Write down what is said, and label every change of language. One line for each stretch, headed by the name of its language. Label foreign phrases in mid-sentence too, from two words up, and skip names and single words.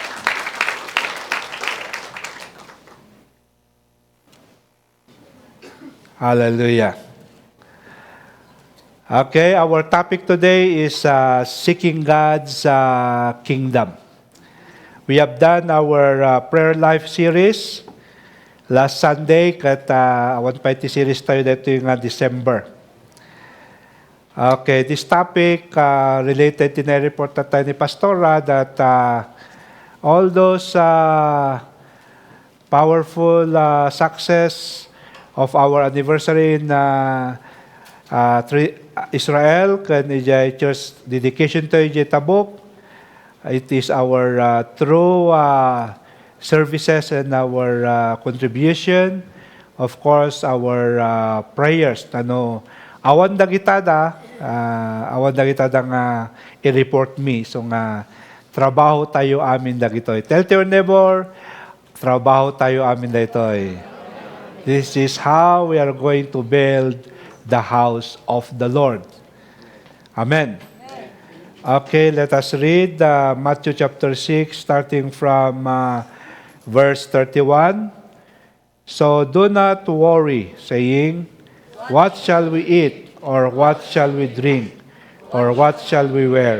English: Hallelujah. Okay, our topic today is seeking God's kingdom. We have done our prayer life series last Sunday
Iloko: kat awan pa iti series tayo dito yung December.
English: Okay, this topic related to the report
Iloko: na tayo ni Pastora
English: that all those powerful success of our anniversary in Israel,
Iloko: kan ijay church dedication to ijay tabok.
English: It is our true services and our contribution. Of course, our prayers.
Iloko: Awan dagitada nga i-report me. So nga, trabaho tayo amin dagitoy.
English: Tell to your neighbor,
Iloko: trabaho tayo amin dagitoy.
English: This is how we are going to build the house of the Lord. Amen. Okay, let us read Matthew chapter 6, starting from verse 31. So do not worry, saying, what shall we eat, or what shall we drink, or what shall we wear?